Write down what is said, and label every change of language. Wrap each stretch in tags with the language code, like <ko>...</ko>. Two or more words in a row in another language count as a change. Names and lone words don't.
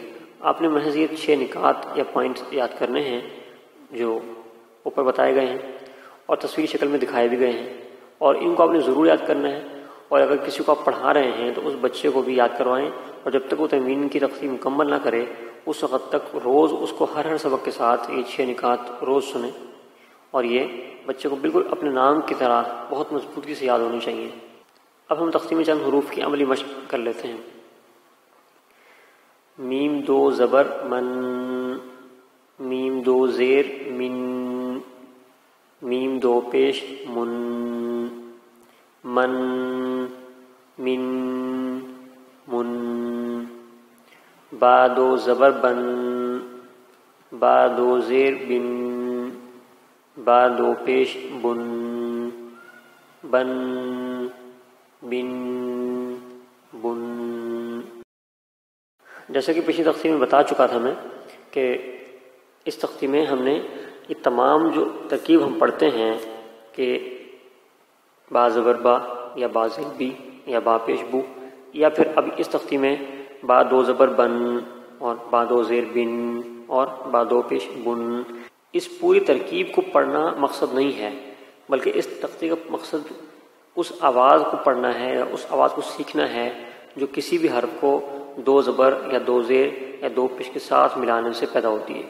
<ur>آپ نے محض یہ 6 نکات یا پوائنٹس یاد کرنے ہیں جو اوپر بتائے گئے ہیں اور تصویری شکل میں دکھائے بھی گئے ہیں، اور ان کو آپ نے ضرور یاد کرنا ہے، اور اگر کسی کو آپ پڑھا رہے ہیں تو اس بچے کو بھی یاد کروائیں، اور جب تک وہ تنوین کی تقسیم مکمل نہ کرے اس وقت تک روز اس کو ہر سبق کے ساتھ یہ 6 نکات روز سنیں، اور یہ بچے کو بالکل اپنے نام کی طرح بہت مضبوطی سے یاد ہونی چاہیے۔ اب ہم تقسیم چند حروف کی عملی مشق کر لیتے ہیں۔ میم 2 زبر من، میم 2 زیر من، میم 2 پیش من، من، من، من۔ با 2 زبر بن، با 2 زیر بن، با 2 پیش بن، بن، بن، بن۔ جیسا کہ پچھلی تختی میں بتا چکا تھا میں کہ اس تختی میں ہم نے یہ تمام جو ترکیب ہم پڑھتے ہیں کہ با زبر با، یا با زیر بی، یا با پیش بو، یا پھر اب اس تختی میں با 2 زبر بن اور با 2 زیر بن اور با 2 پیش بن، اس پوری ترکیب کو پڑھنا مقصد نہیں ہے، بلکہ اس تختی کا مقصد اس آواز کو پڑھنا ہے، اس آواز کو سیکھنا ہے جو کسی بھی حرف کو 2 زبر یا 2 زیر یا 2 پیش کے ساتھ ملانے سے پیدا ہوتی ہے۔</ur>